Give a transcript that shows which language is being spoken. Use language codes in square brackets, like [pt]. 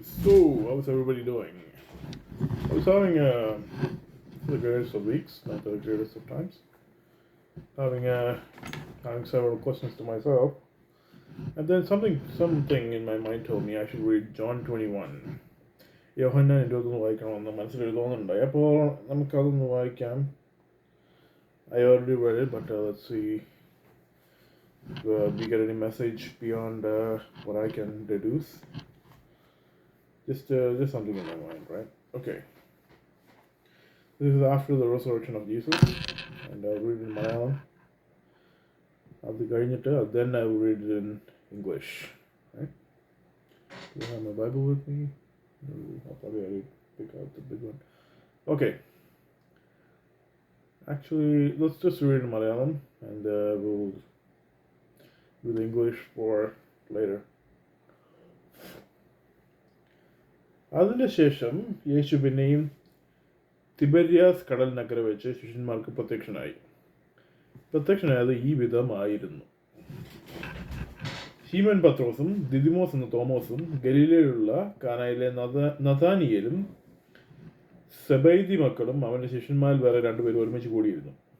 [en] So, how's everybody doing? I was having the greatest of weeks, not the greatest of times. Having having several questions to myself, and then something in my mind told me I should read John 21. [ml] യോഹന്നാൻ 21 വായിക്കണമെന്ന് മനസ്സിലൊരു തോന്നുന്നുണ്ടായി. അപ്പോൾ നമുക്കതൊന്ന് വായിക്കാം. [en] I already read it, but let's see if we get any message beyond what I can deduce. Just something in my mind, right? Okay. This is after the resurrection of Jesus, and I'll read it in Malayalam. Then I will read it in English. Right? Do I have my Bible with me? No, I'll probably pick out the big one. Okay. Actually, let's just read in Malayalam, and we'll do the English for later. [ml] അതിൻ്റെ ശേഷം യേശു പിന്നെയും തിബര്യാസ് കടലിനക്കരെ വെച്ച് ശിഷ്യന്മാർക്ക് പ്രത്യക്ഷനായത് ഈ വിധമായിരുന്നു. ശീമോൻ പത്രോസും ദിദിമോസ് എന്ന തോമസും ഗലീലയിലുള്ള കാനായിലെ നഥാനിയേലും സെബൈദി മക്കളും അവൻ്റെ ശിഷ്യന്മാരിൽ വേറെ രണ്ടുപേരും ഒരുമിച്ച് കൂടിയിരുന്നു.